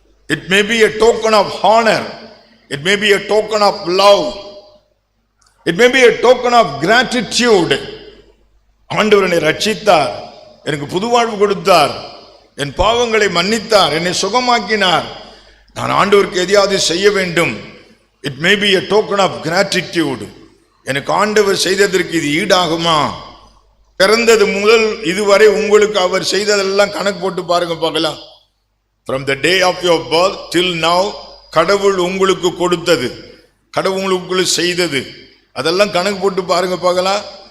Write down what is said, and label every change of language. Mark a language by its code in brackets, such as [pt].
[en] It may be a token of honor, it may be a token of love, it may be a token of gratitude. [ta] ஆண்டவர் என்னை ரட்சித்தார், எனக்கு புது வாழ்வு கொடுத்தார், என் பாவங்களை மன்னித்தார், என்னை சுகமாக்கினார், நான் ஆண்டவருக்கு எதையாவது செய்ய வேண்டும். [en] It may be a token of gratitude. [ta] எனக்கு ஆண்டவர் செய்ததற்கு இது ஈடாகுமா? பிறந்தது முதல் இதுவரை உங்களுக்கு அவர் செய்ததெல்லாம் கணக்கு போட்டு பாருங்க பார்க்கலாம். [en] From the day of your birth till now, [ta] கடவுள் உங்களுக்கு கொடுத்தது, கடவுள் உங்களுக்கு செய்தது, அதெல்லாம் கணக்கு போட்டு பாருங்க பார்க்கலாம்.